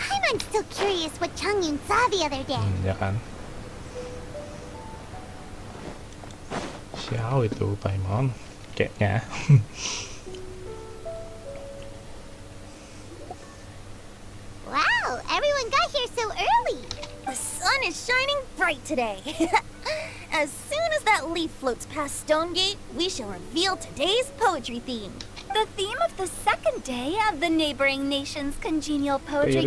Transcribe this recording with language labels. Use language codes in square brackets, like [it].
[en] I'm still curious what Chang Yun saw the other day. [id] Ya kan. Xiao itu Paimon kayaknya. [en] Wow, everyone got here so early. The sun is shining bright today. As soon as that leaf floats past Stonegate, we shall reveal today's poetry theme. The theme of the second day of the neighboring nation's congenial poetry